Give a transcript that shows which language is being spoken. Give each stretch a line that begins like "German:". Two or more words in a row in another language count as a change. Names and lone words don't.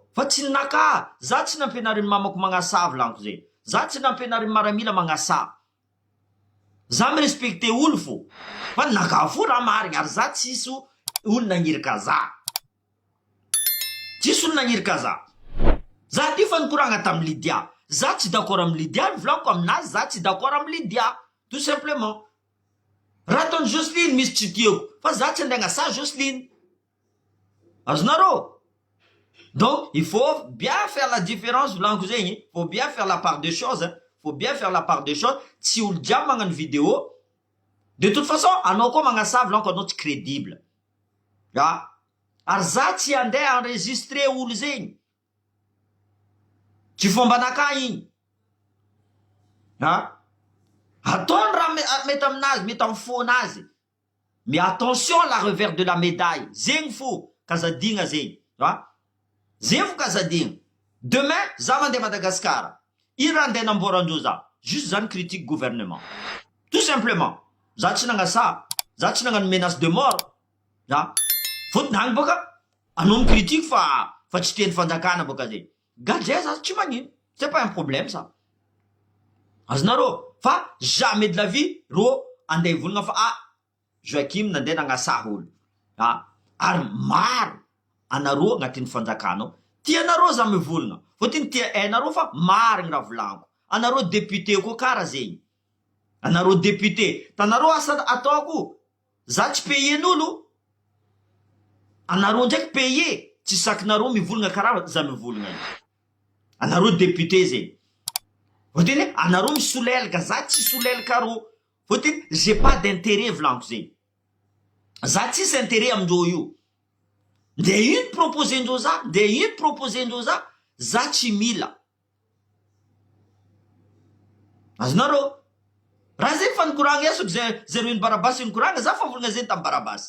Malagasy: Fa tsy naka, za tsy nampianarin'ny mamako magnasa volaniko zay, za tsy nampianarin'ny maramila magnasa. Za mirespecte olo fo, fa naka fo raha marigny, ary za tsisy olo nagnirika za. Tsisy olo nagnirika za. Za ty fa nikoragna tamy Lydia, za tsy d'accord amy Lydia, volaniko aminazy za tsy d'accord amy Lydia,
French: tout simplement.
Malagasy: Raha ataony Jocelyne misy tsy tiako, fa za tsy andeha agnasa Jocelyne. Azonareo?
French: Donc il faut bien faire la différence
Malagasy: volaniko zegny,
French: il faut bien faire la part des choses, faut bien faire la part des choses.
Malagasy: Tsy olo jiaby magnano vidéo,
French: de toute façon
Malagasy: anao koa magnasa volaniko anao tsy crédible. Ary za tsy andeha enregistre olo zegny, tsy fombanaka igny. Ataony raha mety aminazy, mety amy fonazy,
French: mais attention la revers de la médaille.
Malagasy: Zegny fo kazadigna zegny. Zegny fo kazadigna. Demain za mandeha Madagasikara, ino raha andeha namborandreo za? Juste zany
French: critique gouvernement, tout simplement.
Malagasy: Za tsy nagnasa, za tsy nagnano
French: menace de mort.
Malagasy: Fotony agny boka anao micritique fa tsy teny fanjakana boka zay. Gadré za tsy magnino,
French: c'est pas un problème ça.
Malagasy: Azonareo? Fa
French: jamais de la vie
Malagasy: ro andeha volagna fa Joakim nandeha nagnasa olo. Ary maro anareo agnatin'ny fanjakanao, tianareo za mivolagna, fôtiny tia hainareo fa marigny raha volaniko. Anareo député koa kara zegny. Anareo député, tanareo asa ataoko, za tsy payen'olo. Anareo ndraiky paye, tsy sakinareo mivolagna karaha za mivolagna. Anareo député zegny. Fôtiny anareo misolelaka, za tsy solelaka arô. Fôtiny
French: j'ai pas d'intérêt
Malagasy: volaniko zegny. Za tsisy intérêt amindreo io. Nde ino proposendreo za, nde ino proposendreo za tsy mila. Azonareo, raha zegny fa nikoragna esoko zero ino Barabasy nikoragna, za fa volagna zegny tamy Barabasy.